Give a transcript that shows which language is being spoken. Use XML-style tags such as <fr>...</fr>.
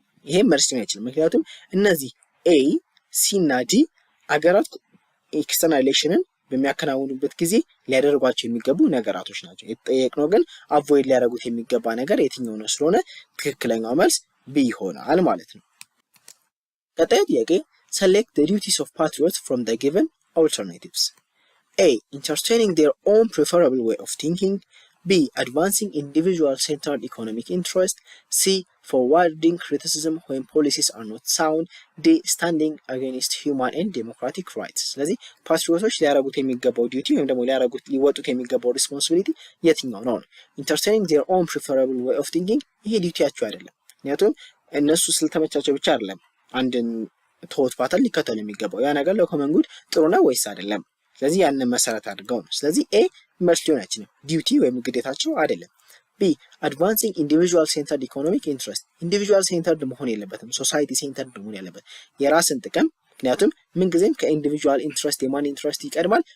<am>ይሄም መልስ ሊሆን አይችልም። ምክንያቱም እነዚህ ኤ ሲ እና ዲ አገራት ኤክስተርናል ሪሌሽንን በሚያከናውኑበት ጊዜ ሊያደርጓቸው የሚገቡ ነገራቶች ናቸው። የተጠየቅነው ግን አቮይድ ሊያደርጉት የሚገባ ነገር የትኛው ነው ስለሆነ ትክክለኛው መልስ ቢ ይሆናል ማለት ነው። ቀጣዩ ጥያቄ</am> <en>select the duties of patriots from the given alternatives. A. Entertaining their own preferable way of thinking. B. Advancing individual-centered economic interest. C. Forwarding criticism when policies are not sound. D. Standing against human and democratic rights.</en> <am>ስለዚህ ፓትሪዮቶች ሊያደርጉት የሚገባው ዲዩቲ ወይም ደግሞ ሊወጡት የሚገባው ሪስፖንሲቢሊቲ የትኛው ነው?</am> <en>Entertaining their own preferable way of thinking</en> <am>ይሄ ዲዩቲያቸው አይደለም። ምክንያቱም እነሱ ስለተመቻቸው ብቻ አይደለም አንድን ቶት ፓተርን ሊከተሉ የሚገባው ያ ነገር ለኮመን ጉድ ጥሩ ነው ወይስ አይደለም። ስለዚህ ያንን መሰረት አድርገው ነው። ስለዚህ ኤ መልስ ሊሆን አይችልም፣ ዲዩቲ ወይም ግዴታቸው አይደለም።</am> <en>ቢ አድቫንሲንግ ኢንዲቪጁዋል ሴንተርድ ኢኮኖሚክ ኢንትረስት።</en> <am>ኢንዲቪጁዋል ሴንተርድ መሆን የለበትም፣ ሶሳይቲ ሴንተርድ መሆን ያለበት የራስን ጥቅም። ምክንያቱም ምንጊዜም ከኢንዲቪጁዋል ኢንትረስት የማን ኢንትረስት ይቀድማል?</am>